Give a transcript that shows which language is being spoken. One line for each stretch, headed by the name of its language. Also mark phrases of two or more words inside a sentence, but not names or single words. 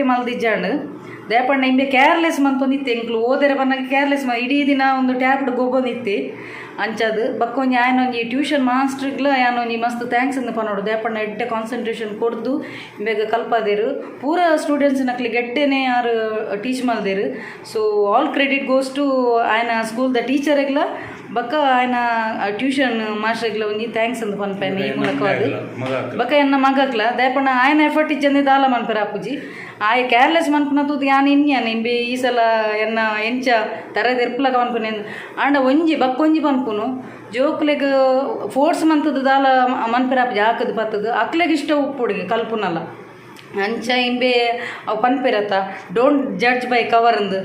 Tulu: ಮಲ್ದಿಜ್ಜಾಂಡು ದೇಪಣ್ಣ ಇಂಬೆ ಕೇರ್ಲೆಸ್ ಮಂತೊಂದಿತ್ತೆ ಎಂಕ್ಲು ಓದರೆ ಬನ್ನಾಗ ಕೇರ್ಲೆಸ್ ಇಡೀ ದಿನ ಒಂದು ಟ್ಯಾಬ್ಡ್ ಗೊಬ್ಬೊಂದಿತ್ತೆ ಅಂಚದು ಬಕ್ಕೊಂಜಿ ಆಯನೊಂಜಿ ಟ್ಯೂಷನ್ ಮಾಸ್ಟ್ರಿಗ್ಲ ಯಾನೊಂಜಿ ಮಸ್ತ್ ಥ್ಯಾಂಕ್ಸ್ ಅಂದು ಪನೋಡು ದೇಪಣ್ಣ ಎಡ್ಡೆ ಕಾನ್ಸಂಟ್ರೇಷನ್ ಕೊಡ್ದು ಬೇಗ ಕಲ್ಪದೇರು ಪೂರ ಸ್ಟೂಡೆಂಟ್ಸ್ ನಕ್ಲಿ ಗೆಡ್ಡೆನೇ ಯಾರು ಟೀಚ್ ಮಲ್ದೇರು
English: so all credit goes to
Tulu: ಆಯನ ಸ್ಕೂಲ್ದ ಟೀಚರ್ಗ್ಲ ಬಕ್ಕ ಆಯನ ಟ್ಯೂಷನ್ ಮಾಸ್ಟರ್ಗ್ಲ ಒಂಜಿ ಥ್ಯಾಂಕ್ಸ್ ಅಂದು ಪನ್ಪೇನೆ ಈ ಮೂಲಕವಾದು ಬಕ್ಕ ಎನ್ನ ಮಗಕ್ಲ ದೇಪಣ್ಣ ಆಯನ ಎಫರ್ಟ್ ಇಜ್ಜಂದೆ ದಾಲ ಮನ್ಪೆರ ಅಪ್ಪುಜಿ ಆಯ ಕೇರ್ಲೆಸ್ ಮನ್ಪುನ ತೂದು ಯಾನ್ ಇನ್ಯಾನ್ ಇಂಬೆ ಈ ಸಲ ಎನ್ನ ಎಂಚ ತರದ ಎರ್ಪುಲಗ ಮನ್ಪುನೆ ಆಂಡ ಒಂಜಿ ಬಕ್ಕೊಂಜಿ ಪನ್ಪುನು ಜೋಕ್ಲೆಗ್ ಫೋರ್ಸ್ ಮಂತದ ದಾಲ ಮನ್ಪೆರ ಅಪ್ಪುಜಿ ಹಾಕದು ಪತ್ತದು ಅಕ್ಲೆಗ್ ಇಷ್ಟ ಉಪ್ಪುಡಿಗೆ ಕಲ್ಪುನಲ್ಲ ಅಂಚ ಇಂಬೆ ಅವು ಪನ್ಪೆರತ್ತ
English: don't judge by cover
Tulu: ಅಂದು